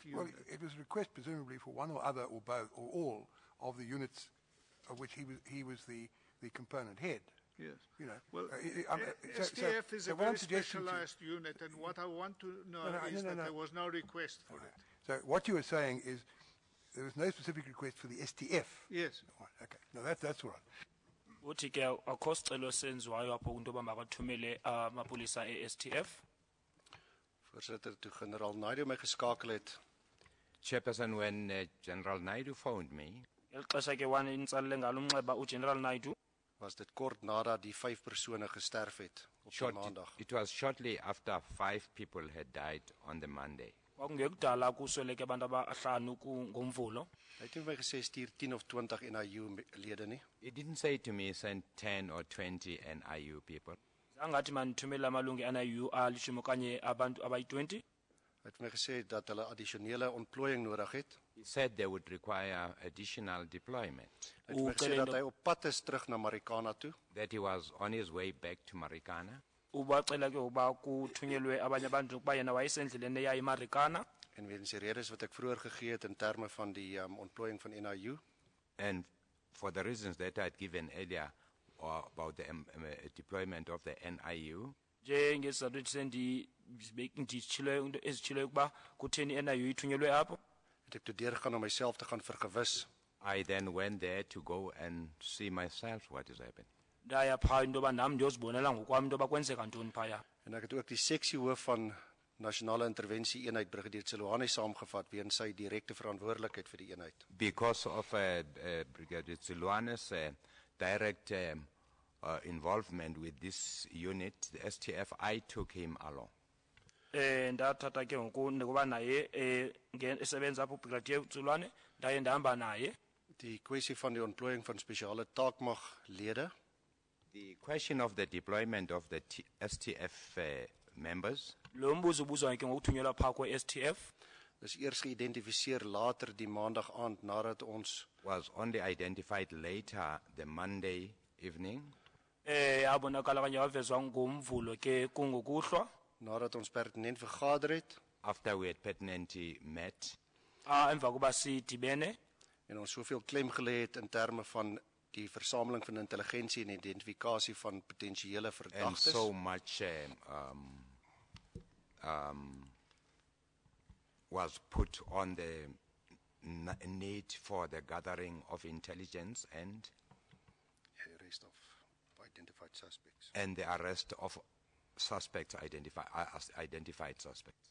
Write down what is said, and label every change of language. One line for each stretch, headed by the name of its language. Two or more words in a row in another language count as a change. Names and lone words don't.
English: Well, it was a request presumably for one or other or both or all of the units of which he was the component head. Yes. You know. Well, STF is a very specialized unit, and what I want to know is that there was no request for it. So what you were saying is there was no specific request for the STF. Yes. Right, okay. No, that's all right.
Xhosa: uthi ke akho sicelo senziwayo apho into yoba makathumele amapolisa e-STF.
Afrikaans: Voorsitter, toe generaal Naidu my geskakel het,
English: Chairperson, when General Naidu phoned me,
Xhosa: Elixesha ke wan intsalele ngalo umnxeba uGeneral Naidu,
Afrikaans: was dit kort nadat die 5 persone gesterf het op die maandag.
English: it was shortly after 5 people had died on the Monday.
Xhosa: kwakungekudala kusweleke abantu abahlanu ngomvulo.
Afrikaans: Hy het nie vir my gesê stuur 10 of 20 NIU lede nie.
English: He didn't say to me send 10 or 20 NIU people.
Xhosa: Zangathi mandithumele amalungu e-NIU alishumi okanye abantu abayi-20.
Afrikaans: Hy het vir my gesê dat hulle addisionele ontplooiing nodig het.
English: He said they would require additional deployment.
Afrikaans: Hy het vir my gesê dat hy op pad is terug na Marikana toe.
English: That he was on his way back to Marikana.
Xhosa: Ubacela ke uba kuthunyelwe abanye abantu ukuba yena wayesendleleni eya eMarikana.
Afrikaans: En weens die redes wat ek vroeër gegee het in terme van die ontplooiing van NIU.
English: And for the reasons that I had given earlier about the deployment of the NIU.
Xhosa: Njengesizathu ezitshilo ukuba kutheni i-NIU ithunyelwe apho.
Afrikaans: Het ek toe deurgegaan om myself te gaan vergewis.
English: I then went there to go and see myself what is happening.
Xhosa: Ndaya phaa into yoba nam ndiyozibonela ngokwam into yoba kwenzeka ntoni phaya.
Afrikaans: En ek het ook die seksiehoof van Nasionale Intervensie Eenheid Brigadier Tseloane saamgevat weens sy direkte verantwoordelikheid vir die eenheid.
English: Because of Brigadier Tseloane's direct involvement with this unit, the STF, I took him along.
Xhosa: Ndathatha ke ngoku ngoba naye esebenza apho Brigadier Tseloane ndaye ndahamba naye.
Afrikaans: Die kwessie van die ontplooiing van spesiale taakmaglede.
English: The question of the deployment of the STF members.
Xhosa: Lo mbuzo ubuzwa ke ngokuthunyelwa phaa kwe-STF.
Afrikaans: Dis eers geïdentifiseer later die maandag aand nadat ons
English: was only identified later the Monday evening.
Xhosa: Yabonakala kanye wavezwa ngomvulo ke kungokuhlwa.
Afrikaans: Nadat ons pertinent vergader het.
English: After we had pertinently met.
Xhosa: Emva kuba sidibene.
Afrikaans: En ons soveel klem gelê het in terme van die versameling van intelligensie en identifikasie van potensiële verdagtes.
English: And so much was put on the need for the gathering of intelligence and arrest of identified suspects. And the arrest of suspects identified suspects.